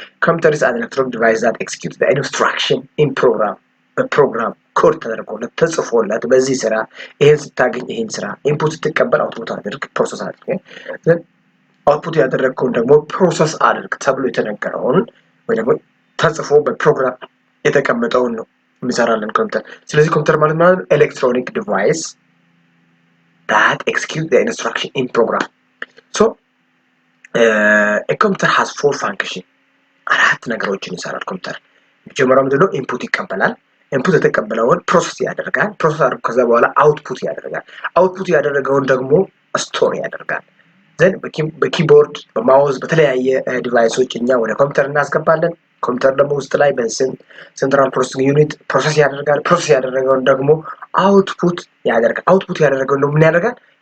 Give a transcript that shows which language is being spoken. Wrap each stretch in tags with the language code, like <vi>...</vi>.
<en>ኮምፒውተር ኢዝ አን ኤሌክትሮኒክ ዲቫይስ ዛት ኤክስኪዩት ዘ ኢንስትራክሽን ኢን ፕሮግራም</en> <am>በፕሮግራም ኮድ ተደርጎለት ተጽፎለት በዚህ ስራ ይሄን ስታገኝ ይሄን ስራ ኢንፑት ስትቀበል አውትፑት አድርግ ፕሮሰስ አድርግ አውትፑት ያደረግከውን ደግሞ ፕሮሰስ አድርግ ተብሎ የተነገረውን ወይ ደግሞ ተጽፎ በፕሮግራም የተቀመጠውን ነው የሚሰራልን ኮምፒውተር። ስለዚህ ኮምፒውተር ማለት ኤሌክትሮኒክ ዲቫይስ</am> <en>that execute the instruction in program. So a computer has 4 functions.</en> <am>አራት ነገሮችን ይሰራል ኮምፒውተር። መጀመሪያው ምንድነው? ኢንፑት ይቀበላል። ኢንፑት የተቀበለውን ፕሮሰስ ያደርጋል። ፕሮሰስ አድርጎ ከዛ በኋላ አውትፑት ያደርጋል። አውትፑት ያደረገውን ደግሞ ስቶር ያደርጋል። ዘን በኪቦርድ በማውዝ በተለያየ ዲቫይሶች እኛ ወደ ኮምፒውተር እናስገባለን። ኮምፒውተር ደግሞ ውስጥ ላይ በሴንትራል ፕሮሰሲንግ ዩኒት ፕሮሰስ ያደርጋል። ፕሮሰስ ያደረገውን ደግሞ አውትፑት ያደርጋል። አውትፑት ያደረገውን ደግሞ ምን ያደርጋል?</am>